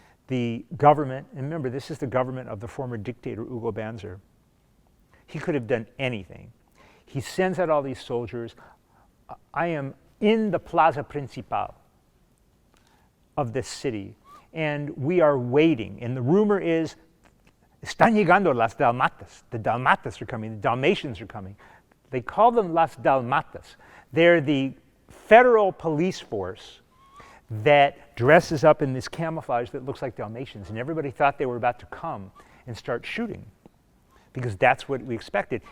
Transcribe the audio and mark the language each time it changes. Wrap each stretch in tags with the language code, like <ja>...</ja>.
<en>The government, and remember, this is the government of the former dictator Hugo Banzer. He could have done anything. He sends out all these soldiers. I am in the Plaza Principal of this city, and we are waiting. And the rumor is,</en> <es>están llegando las Dalmatas.</es> <en>The Dalmatas are coming. The Dalmatians are coming. They call them las Dalmatas. They're the federal police force that dresses up in this camouflage that looks like Dalmatians. And everybody thought they were about to come and start shooting because that's what we expected.</en>